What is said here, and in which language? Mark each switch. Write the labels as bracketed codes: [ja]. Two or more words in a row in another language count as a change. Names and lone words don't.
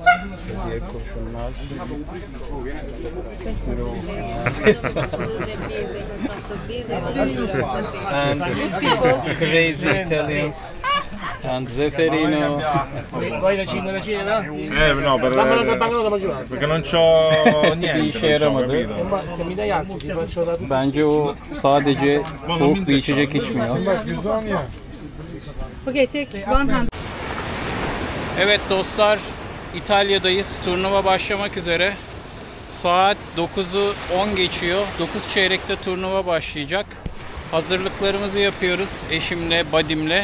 [tr] Hediye kurşunlar. [en] And crazy Italians. And Zeferino. [it] Vuoi la cena? No, perché non c'ho niente. [tr] Bir işe yaramadı. [it] Se mi dai altro ti faccio la tua. [tr] Bence o sadece soğuk bir içecek içmiyor. [en] Okay, take 100. [tr] Evet dostlar, İtalya'dayız. Turnuva başlamak üzere. Saat 9'u 10 geçiyor. 9 çeyrekte turnuva başlayacak. Hazırlıklarımızı yapıyoruz eşimle, budimle.